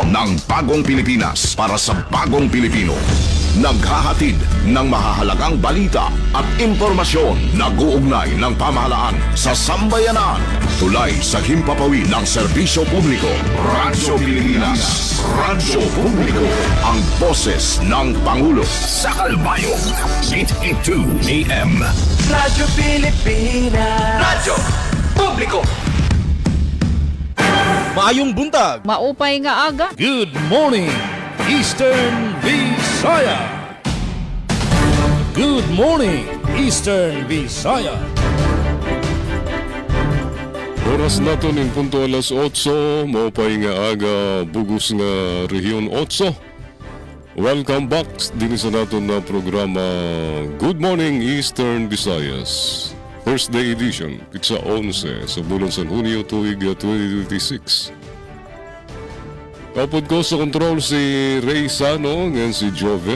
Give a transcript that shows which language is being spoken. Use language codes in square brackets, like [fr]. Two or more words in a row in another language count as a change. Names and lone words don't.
[tl] ng Bagong Pilipinas para sa Bagong Pilipino. Naghahatid ng mahahalagang balita at impormasyon na guugnay ng pamahalaan sa sambayanan. Tulay sa himpapawid ng serbisyo publiko. Radyo Pilipinas. Radyo Publiko. Ang boses ng Pangulo. Sa Kalbayo. 882 AM. Radyo Pilipinas, Radyo Publiko. [ceb] Maayong buntag. [war] Maupay nga aga. [en] Good morning, Eastern Visaya. Good morning, Eastern Visaya. [war] Oras nato ning punto alas 8, maupay nga aga, bugos nga rehiyon 8. [en] Welcome back [war] din sa nato na programa Good Morning Eastern Visayas. [en] Thursday edition, [war] pitsa 11 sa bulan San Hunyo tuig 2026. Kapod ko sa control si Ray Sano ngayon si Joven.